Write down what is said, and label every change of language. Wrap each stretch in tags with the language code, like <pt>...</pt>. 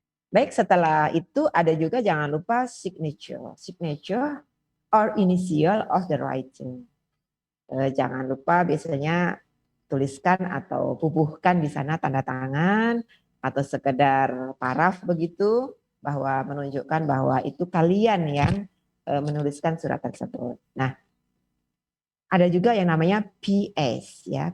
<id>Baik, setelah itu ada juga jangan lupa signature.</id> <en>Signature or initial of the writing.</en> <id>Jangan lupa biasanya tuliskan atau bubuhkan di sana tanda tangan atau sekedar paraf begitu, bahwa menunjukkan bahwa itu kalian yang menuliskan surat tersebut. Nah, ada juga yang namanya PS ya.</id>